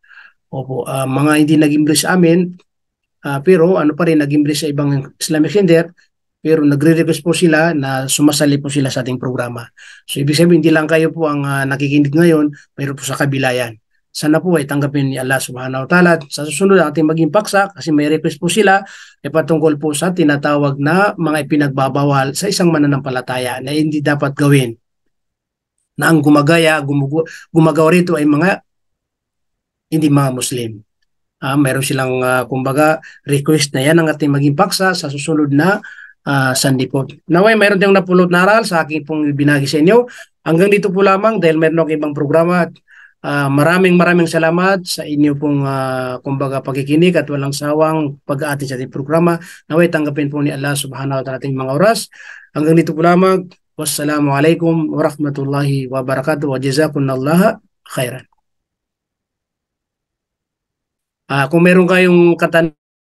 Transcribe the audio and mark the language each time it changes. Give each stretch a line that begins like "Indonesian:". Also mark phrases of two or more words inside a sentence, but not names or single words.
Filipino: Opo, mga hindi nag-English sa amin, pero ano pa rin, nag-English sa ibang
English: Islamic center,
Filipino: pero nagre-request po sila na sumasali po sila sa ating programa. So ibig sabihin, hindi lang kayo po ang nakikinig ngayon, pero po sa kabila yan. Sana po ay tanggapin ni Allah
Arabic: سبحانه وتعالى.
Filipino: Sa susunod ating maging paksa, kasi may request po sila, ay patungkol po sa tinatawag na mga ipinagbabawal sa isang mananampalataya na hindi dapat gawin. Na ang gumagawa rito ay mga hindi mga Muslim. Mayroon silang kumbaga request na yan ang ating maging paksa sa susunod na sandipot. Naway, mayroon tayong napulot na aral sa aking pong binagi sa inyo. Hanggang dito po lamang dahil mayroon akong ibang programa. Maraming salamat sa inyo pong kumbaga pagkikinig at walang sawang pag-aati sa ating programa. Naway, tanggapin po ni Allah
Arabic: سبحانه وتعالى
Filipino: ating mga oras. Hanggang dito po lamang.
Arabic: والسلام عليكم ورحمة الله وبركاته وجزاكم الله خيرا.
Filipino: Kung meron kayong katanungan